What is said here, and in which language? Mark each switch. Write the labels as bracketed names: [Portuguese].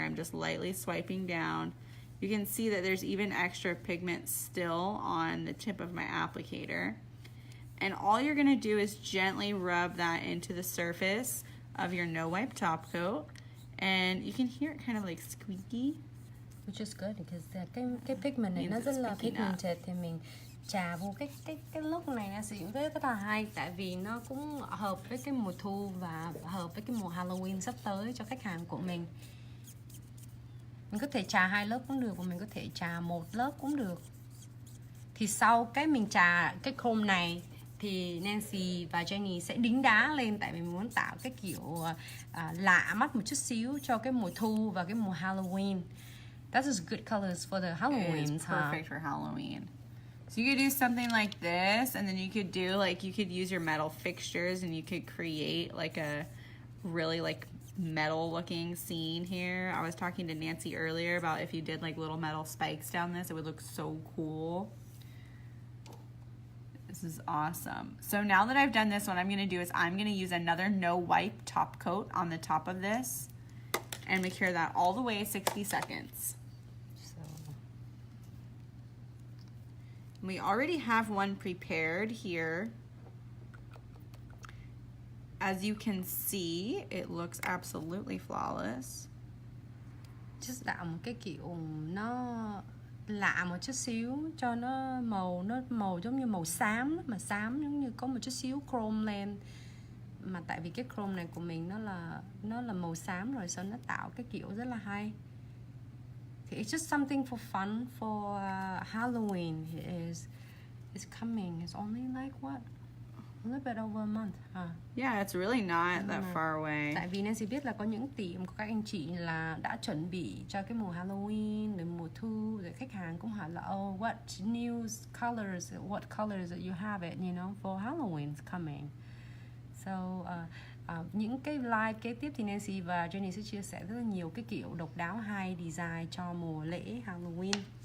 [English] I'm just lightly swiping down. You can see that there's even extra pigment still on the tip of my applicator. And all you're gonna do is gently rub that into the surface of your no wipe top coat, and you can hear it kind of like squeaky. Which is good because [Vietnamese] cái pigment này nó rất là pigmented, thì mình chà vô cái look này nó sử dụng rất là hay, tại vì nó cũng hợp với cái mùa thu và hợp với cái mùa Halloween sắp tới cho khách hàng của mình. Mình có thể chà 2 lớp cũng được, và mình có thể chà 1 lớp cũng được. Thì sau cái mình chà cái chrome này thì Nancy và Jenny sẽ đính đá lên tại vì mình muốn tạo cái kiểu lạ mắt một chút xíu cho cái mùa thu và cái mùa Halloween. [English] That is good colors for the Halloween. It is perfect for Halloween. So you could do something like this, and then you could do like, you could use your metal fixtures and you could create like a really like metal looking scene here. I was talking to Nancy earlier about if you did like little metal spikes down this, it would look so cool. This is awesome. So now that I've done this, what I'm gonna do is I'm gonna use another no wipe top coat on the top of this and make sure that all the way 60 seconds. So, We already have one prepared here. As you can see, it looks absolutely flawless. [Vietnamese] just tạo một cái kiểu nó lạ một chút xíu cho nó màu giống như màu xám, mà xám giống như có một chút xíu chrome lên, mà tại vì cái chrome này của mình nó là màu xám rồi, so nó tạo cái kiểu rất là hay. [English] thì it's just something for fun for Halloween. It's coming. It's only like what, a little bit over a month, huh? Yeah, it's really not that far away. [Vietnamese] Tại vì Nancy biết là có những tiệm của các anh chị là đã chuẩn bị cho cái mùa Halloween, rồi mùa thu, rồi khách hàng cũng hỏi là [English] what new colors, what colors that you have it, you know, for Halloween's coming. [Vietnamese] So những cái live kế tiếp thì Nancy và Jenny sẽ chia sẻ rất là nhiều cái kiểu độc đáo hay design cho mùa lễ Halloween.